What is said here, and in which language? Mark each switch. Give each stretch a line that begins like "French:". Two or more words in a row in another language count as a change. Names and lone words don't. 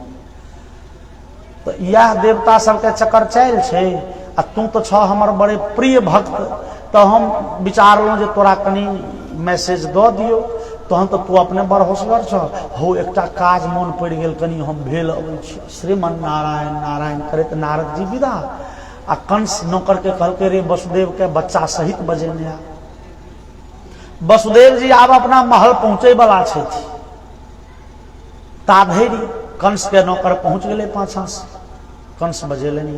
Maithili: तो यह देवता सबके चक्कर चल छै। आ तू तो छ हमर बड़े प्रिय भक्त, तो हम विचारलहुँ जे तोरा कनी मैसेज दऽ दियौ, तहन तो तू अपने बड़ होशगर छ। हो एकटा काज मोन पड़ि गेल, कनी हम भेल अबै छी। श्रीमन नारायण नारायण करैत नारद जी विदा। आ कंस नौकर के कहलकै रे वसुदेव के बच्चा सहित बजेने आ। वसुदेव जी आब अपना महल पहुंचे वाला छथि। ताधरि कंस के नौकर पहुंच गेलै पाछा से। कंस बजेलनि।